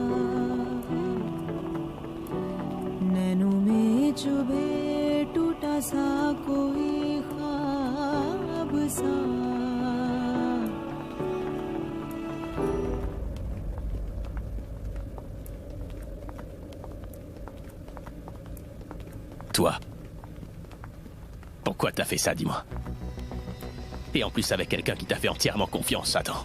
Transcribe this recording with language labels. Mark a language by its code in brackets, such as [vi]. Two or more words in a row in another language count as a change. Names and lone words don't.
[hi] नैनों में चुभे टूटा सा कोई ख्वाब सा [fr] Toi, pourquoi t'as fait ça, dis-moi? Et en plus avec quelqu'un qui t'a fait entièrement confiance, attends.